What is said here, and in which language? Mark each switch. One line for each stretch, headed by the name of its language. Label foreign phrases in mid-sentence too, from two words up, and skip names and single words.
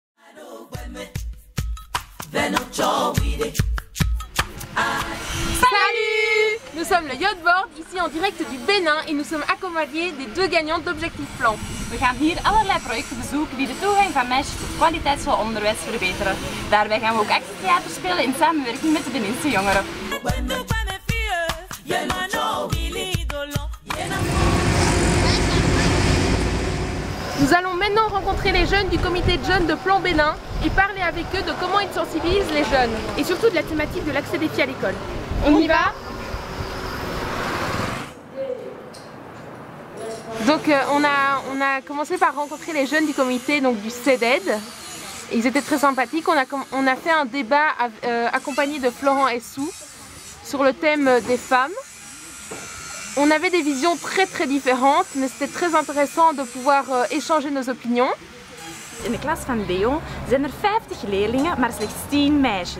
French: Salut! Nous sommes le Yachtboard, ici en direct du Bénin et nous sommes accompagnés des 2 gagnants d'Objectif Plan.
Dutch: We gaan hier allerlei projecten bezoeken die de toegang van meisjes tot kwaliteitsvol onderwijs verbeteren. Daarbij gaan we ook actietheater spelen in samenwerking met de Beninse jongeren.
French: Nous allons maintenant rencontrer les jeunes du comité de jeunes de Plan Bénin et parler avec eux de comment ils sensibilisent les jeunes et surtout de la thématique de l'accès des filles à l'école. On y va? Donc on a commencé par rencontrer les jeunes du comité donc du CEDED. Ils étaient très sympathiques. On a fait un débat accompagné de Florent Essou sur le thème des femmes. On avait des visions très différentes, mais c'était très intéressant de pouvoir échanger nos opinions.
Dutch: In de klas van Leon zijn 50 leerlingen, maar slechts 10 meisjes.